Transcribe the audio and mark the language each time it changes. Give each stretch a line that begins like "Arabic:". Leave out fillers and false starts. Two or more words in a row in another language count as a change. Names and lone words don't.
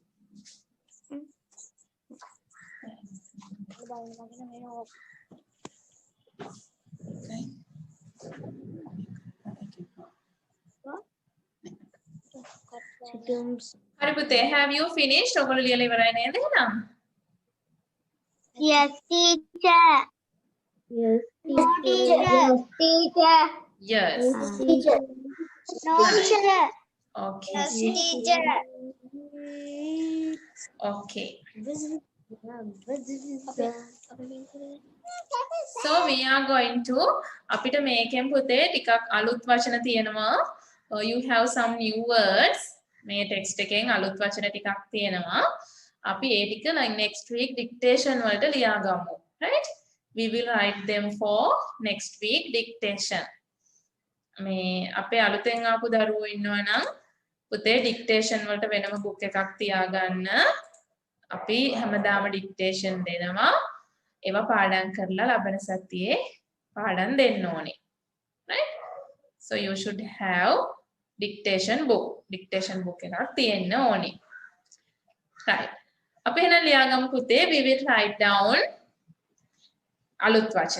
Sinhala: හරි පුතේ,
English: have you finished?
Sinhala: ඔයගොල්ලෝ ලියලා ඉවරයි නේද එහෙනම්?
English: Yes, teacher. Yes, No, teacher. Teacher. Yes. Teacher. No, teacher. Okay. Yes, teacher. Okay. So we are going to
Sinhala: අපිට මේකෙන් පුතේ ටිකක් අලුත් වචන තියෙනවා.
English: You have some new words.
Sinhala: මේ ටෙක්ස්ට් එකෙන් අලුත් වචන ටිකක් තියෙනවා. අපි ඒ ටික
English: next week dictation
Sinhala: වලට ලියාගමු.
English: Right? We will write them for next week dictation.
Sinhala: මේ අපේ අලුතෙන් ආපු දරුවෝ ඉන්නවා නම් පුතේ dictation වලට වෙනම book එකක් තියාගන්න. අපි හැමදාම dictation දෙනවා. ඒවා පාඩම් කරලා ලබන සතියේ පාඩම් දෙන්න ඕනේ.
English: Right? So you should have dictation book. Dictation book
Sinhala: එකක් තියෙන්න ඕනේ. Right. අපි එහෙනම් ලියාගමු පුතේ.
English: We will write down
Sinhala: අලුත් වචන.